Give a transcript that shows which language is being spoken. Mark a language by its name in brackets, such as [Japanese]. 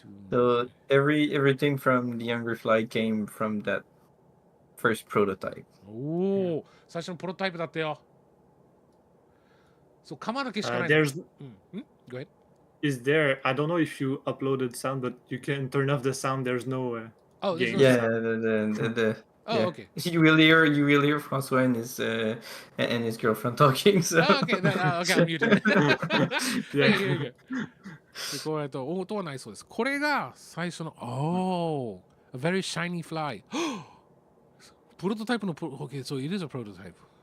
[English] So everything from the Younger Fly came from that first prototype. [Japanese] おお、最初のプロトタイプだったよ。そう、釜だけしかない。 [English] There's. Go ahead. Is there? I don't know if you uploaded sound, but you can turn off the sound. There's no. Oh, there's yeah. No Oh, yeah. Okay. You will hear Francois and his girlfriend talking. So. Okay, I'm muted. [Japanese] Yeah. こうやって音はないそうです。これが最初の [English] A very shiny fly. [Japanese] プロトタイプの [English] okay, so it is a prototype.